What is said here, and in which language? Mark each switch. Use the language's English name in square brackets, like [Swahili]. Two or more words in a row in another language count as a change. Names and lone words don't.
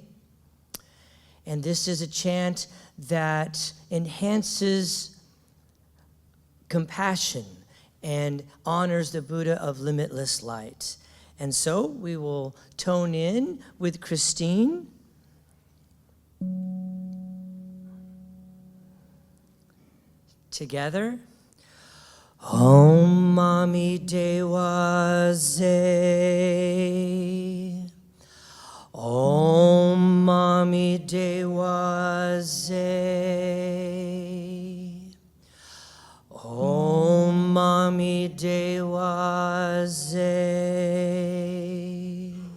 [English] And this is a chant that enhances compassion and honors the Buddha of limitless light. And so we will tone in with Christine. Together. [Tibetan] Om Mani Dewa Ze. Om Mani Dewa Ze. Om Mani Dewa Ze.